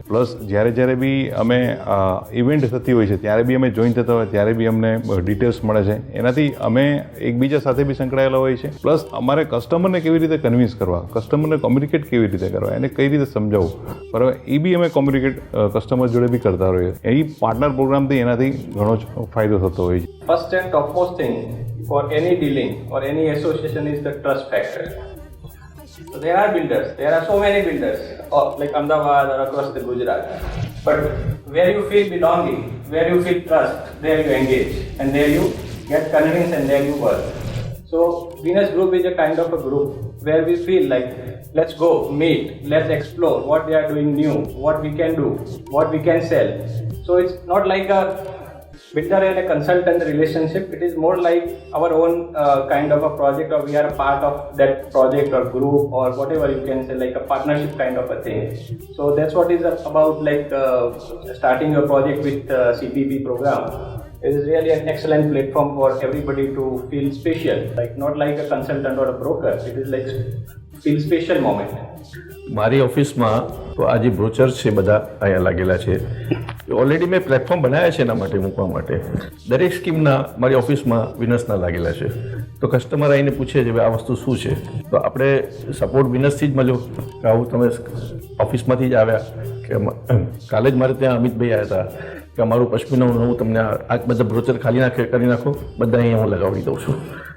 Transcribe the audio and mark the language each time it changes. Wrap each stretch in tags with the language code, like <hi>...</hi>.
<gu>Plus જ્યારે બી અમે event થતી હોય છે ત્યારે બી અમે જોઈન થતા હોય ત્યારે બી અમને ડિટેલ્સ મળે છે. એનાથી અમે એકબીજા સાથે બી સંકળાયેલા હોય છે. પ્લસ અમારે કસ્ટમરને કેવી રીતે કન્વિન્સ કરવા, કસ્ટમરને કોમ્યુનિકેટ કેવી રીતે કરવા, એને કઈ રીતે સમજાવવું, બરાબર, એ બી અમે કોમ્યુનિકેટ કસ્ટમર જોડે બી કરતા હોઈએ. એ પાર્ટનર પ્રોગ્રામથી એનાથી ઘણો જ ફાયદો થતો હોય છે.</gu> <en>First and topmost thing for any dealing or any association is the trust factor. So there are builders, there are so many builders, like Ahmedabad or across the Gujarat. But where you feel belonging, where you feel trust, there you engage, and there you get convinced, and there you work. So Venus Group is a kind of a group where we feel like, let's go, meet, let's explore what they are doing new, what we can do, what we can sell. So it's not like a builder and a consultant relationship. It is more like our own kind of a project, or we are a part of that project or group or whatever you can say, like a partnership kind of a thing. So that's what is about, like starting your project with CPP program. It is really an excellent platform for everybody to feel special, like not like a consultant or a broker. It is like feel special moment.</en> <gu>મારી ઓફિસમાં તો આ જે બ્રોચર્સ છે બધા અહીંયા લાગેલા છે, ઓલરેડી મેં પ્લેટફોર્મ બનાવ્યા છે એના માટે મૂકવા માટે. દરેક સ્કીમના મારી ઓફિસમાં વિનસના લાગેલા છે. તો કસ્ટમર આવીને પૂછે છે ભાઈ આ વસ્તુ શું છે, તો આપણે સપોર્ટ વિનસથી જ મળ્યો કે આવું તમે ઓફિસમાંથી જ આવ્યા, કે કાલે જ મારે ત્યાં અમિતભાઈ આવ્યા હતા કે અમારું પશ્મિનાનું હું તમને આ બધા બ્રોચર ખાલી કરી નાખો, બધા અહીંયા હું લગાવી દઉં છું.</gu>